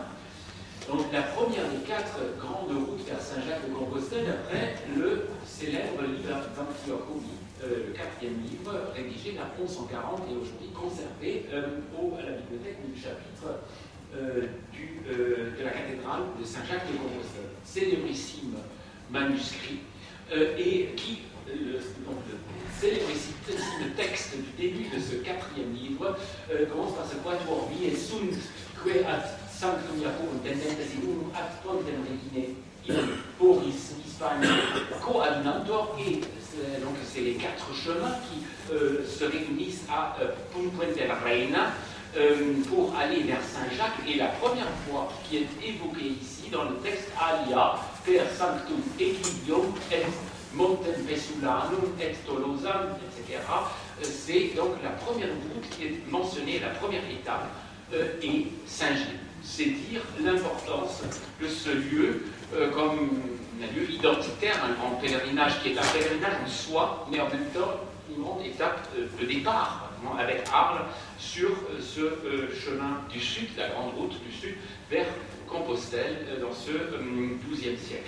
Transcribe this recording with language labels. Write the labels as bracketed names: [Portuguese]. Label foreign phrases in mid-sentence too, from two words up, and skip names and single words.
[French] Donc la première des 4 grandes routes vers Saint-Jacques-de-Compostelle, après le célèbre livre d'Antiochie, le 4e livre, rédigé vers 1140 et aujourd'hui conservé à la bibliothèque du chapitre de la cathédrale de Saint-Jacques-de-Compostelle. Célébrissime manuscrit et qui, le célébrissime texte du début de ce 4e livre commence par ce quatuor [Latin] vie et sunt que ad sanctum Iacoum tendentesinum ad pontem regine in Poris Hispania coadunantor, [French] et donc c'est les 4 chemins qui se réunissent à Puente del Reina pour aller vers Saint-Jacques, et la première fois qui est évoquée ici dans le texte [Latin] alia per sanctum Egidium et Montem Vesulanum et Tolosam, [French] etc. C'est donc la première route qui est mentionnée, la première étape, et Saint-Gilles. C'est dire l'importance de ce lieu comme un lieu identitaire, un grand pèlerinage qui est un pèlerinage en soi, mais en même temps une grande étape de départ avec Arles sur ce chemin du sud, la grande route du sud, vers Compostelle dans ce XIIe siècle.